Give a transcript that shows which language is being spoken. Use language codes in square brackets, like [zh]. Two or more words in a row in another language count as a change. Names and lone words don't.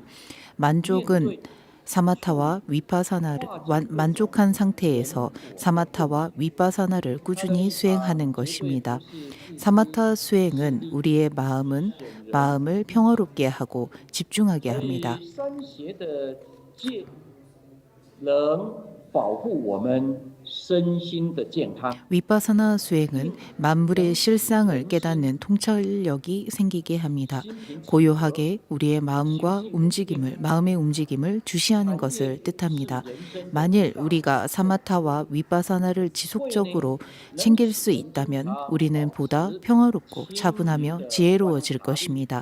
[ko] 만족은 사마타와 위파사나를 만족한 상태에서 사마타와 위파사나를 꾸준히 수행하는 것입니다. 사마타 수행은 우리의 마음을 평화롭게 하고 집중하게 합니다. [zh] 三邪的戒能保护我们身心的健康。 [ko] 위파사나 수행은 만물의 실상을 깨닫는 통찰력이 생기게 합니다. 고요하게 우리의 마음의 움직임을 주시하는 것을 뜻합니다. 만일 우리가 사마타와 위파사나를 지속적으로 챙길 수 있다면 우리는 보다 평화롭고 차분하며 지혜로워질 것입니다.